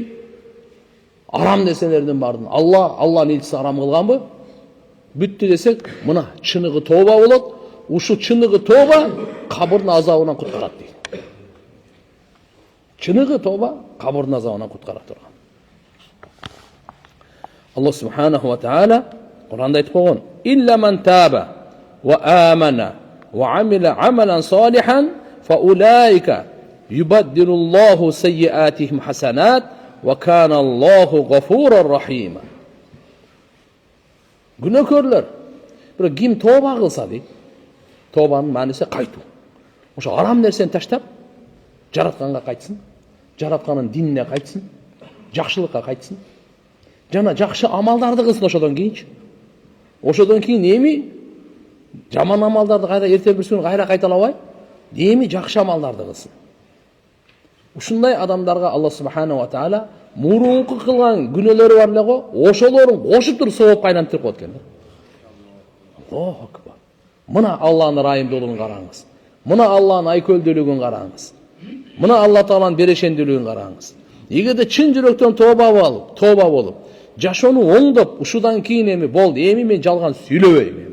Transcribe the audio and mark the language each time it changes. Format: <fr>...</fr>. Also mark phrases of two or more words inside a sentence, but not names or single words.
<ky>Арам нерселердин баарын Алланын элчиси арам кылганбы? Бүттү десек, мына чыныгы тооба болот. Ушу чыныгы тооба кабырдын азабынан куткарат дейт. Чыныгы тооба кабырдын азабынан куткара турган.</ky> <ar>الله سبحانه وتعالى</ar> <ky>Кур'анда айтып койгон:</ky> <ar>"إلا من تاب وآمن وعمل عملا صالحا فأولئك يبدل الله سيئاتهم حسنات وكان الله غفورا رحيما."</ar> <ky>Күнөөкөрлөр бирок ким тооба кылса дейт. Тообанын мааниси кайтуу. Ошо арам нерсени таштап, жаратканга кайтсын, жаратканын динине кайтсын, жакшылыкка кайтсын. Жана жакшы амалдарды кылсын ошодон кийинчи. Ошодон кийин эми жаман амалдарды кайра эртең бир күн кайра кайталабай, эми жакшы амалдарды кылсын. Ушундай адамдарга</ky> <ar>الله سبحانه وتعالى</ar> <ky>мурунку кылган күнөөлөрү бар эле го, ошолорун кошуп туруп савапка айлантырып коет экен.</ky> <ar>الله أكبر.</ar> <ky>Мына Алланын ырайымдуулугун караңыз. Мына Алланын айкөлдүүлүгүн караңыз. Мына Алла Тааланын берешендүүлүгүн караңыз. Эгерде чын жүрөктөн тооба болуп, жашоону оңдоп, ушудан кийин эми болду, эми мен жалган сүйлөбөйм.</ky>